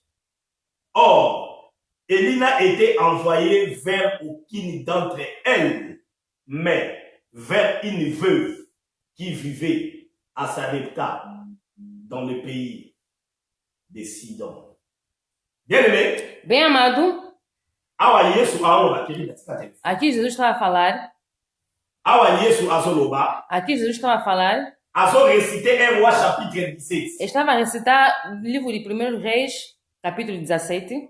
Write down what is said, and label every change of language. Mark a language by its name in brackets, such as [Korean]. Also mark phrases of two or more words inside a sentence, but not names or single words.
[French] Or, Élie n'a été envoyé vers aucune d'entre elles, mais vers une veuve qui vivait à Sarepta, dans le pays de Sidon. Bien-aimé, [Portuguese] bem amado, aqui Jesus estava a falar. Aqui Jesus estava a falar. Estava a recitar o livro de 1 Reis, capítulo 17.